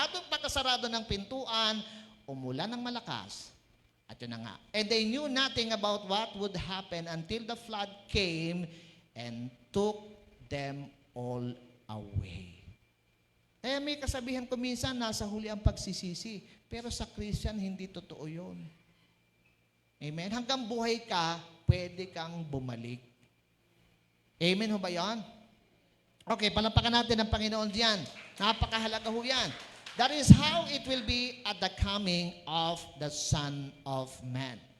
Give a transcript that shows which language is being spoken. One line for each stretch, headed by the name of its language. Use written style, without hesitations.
Filipino: Pagkasarado ng pintuan, umulan ng malakas. At yun na nga.
English: And they knew nothing about what would happen until the flood came and took them all away.
Filipino: Kaya may kasabihan ko minsan, nasa huli ang pagsisisi. Pero sa Christian, hindi totoo yun. Amen? Hanggang buhay ka, pwede kang bumalik. Amen ho ba yan? Okay, palapakan natin ang Panginoon diyan. Napakahalaga ho yan.
English: That is how it will be at the coming of the Son of Man.